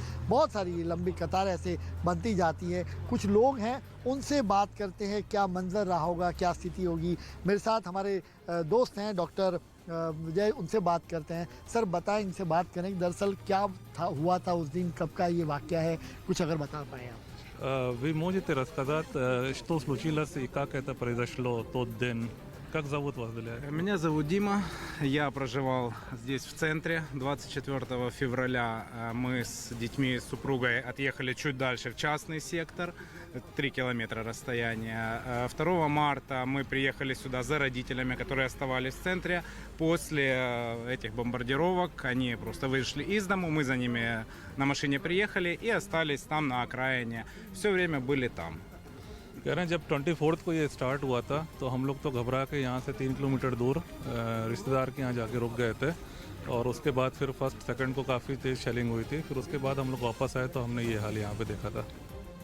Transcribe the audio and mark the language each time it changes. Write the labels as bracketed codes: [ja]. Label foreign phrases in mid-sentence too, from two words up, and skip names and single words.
[hi] बहुत सारी लंबी कतार ऐसे बनती जाती है। कुछ लोग हैं, उनसे बात करते हैं क्या मंजर रहा होगा, क्या स्थिति होगी। मेरे साथ हमारे दोस्त हैं डॉक्टर विजय, उनसे बात करते हैं। सर बताएं, इनसे बात करें कि दरअसल क्या हुआ था उस दिन, कब का ये वाक़या है, कुछ अगर बता पाएँ आप। [ru] Вы можете рассказать, что случилось и как это произошло тот день? Как зовут вас, Валерий? Меня зовут Дима, я проживал здесь в центре. 24 февраля мы с детьми и супругой отъехали чуть дальше в частный сектор, 3 километра расстояния. 2 марта мы приехали сюда за родителями, которые оставались в центре. После этих бомбардировок они просто вышли из дому, мы за ними на машине приехали и остались там на окраине. Все время были там. [hi] कह रहे हैं जब 24 को ये स्टार्ट हुआ था तो हम लोग तो घबरा के यहाँ से 3 किलोमीटर दूर रिश्तेदार के यहाँ जाके रुक गए थे, और उसके बाद फिर [en] first second [hi] को काफ़ी तेज़ शेलिंग हुई थी। फिर उसके बाद हम लोग वापस आए तो हमने ये हाल यहाँ पे देखा था।